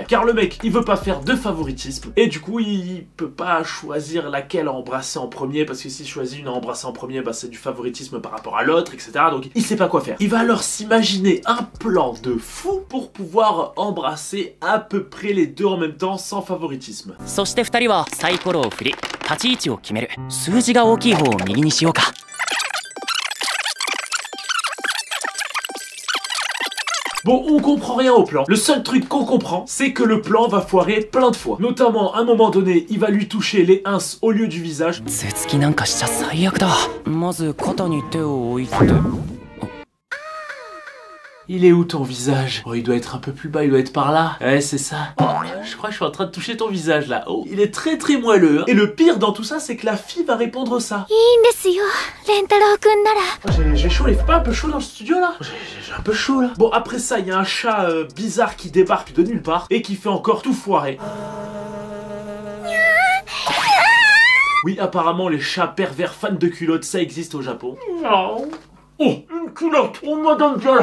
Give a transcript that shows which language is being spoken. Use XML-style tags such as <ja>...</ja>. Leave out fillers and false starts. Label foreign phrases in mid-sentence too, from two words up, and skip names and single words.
<fr>Car le mec, il veut pas faire de favoritisme, et du coup, il peut pas choisir laquelle embrasser en premier, parce que s'il choisit une à embrasser en premier, c'est du favoritisme par rapport à l'autre, etc. Donc il sait pas quoi faire. Il va alors s'imaginer un plan de fou pour pouvoir embrasser à peu près les deux en même temps, sans favoritisme.</fr> <ja>そして二人はサイコロを振り、立ち位置を決める。数字が大きい方を右にしようか。</ja> <fr>Bon, on comprend rien au plan. Le seul truc qu'on comprend, c'est que le plan va foirer plein de fois. Notamment, à un moment donné, il va lui toucher les ins au lieu du visage.</fr> <ja>頭突きなんかしちゃ最悪だ。まず肩に手を置いて。</ja> <fr>Il est où ton visage? Oh, il doit être un peu plus bas, il doit être par là. Ouais, c'est ça. Je crois que je suis en train de toucher ton visage là. Oh, il est très très moelleux. Hein. Et le pire dans tout ça, c'est que la fille va répondre ça.</fr> <ja>いいんですよ、レンタロウくんなら。</ja> <fr>Oh, j'ai chaud, il fait pas un peu chaud dans le studio là? J'ai un peu chaud là. Bon, après ça, il y a un chat bizarre qui débarque de nulle part et qui fait encore tout foirer. Oui, apparemment, les chats pervers fans de culottes, ça existe au Japon. Oh, une culotte! Oh, madame Dial!</fr>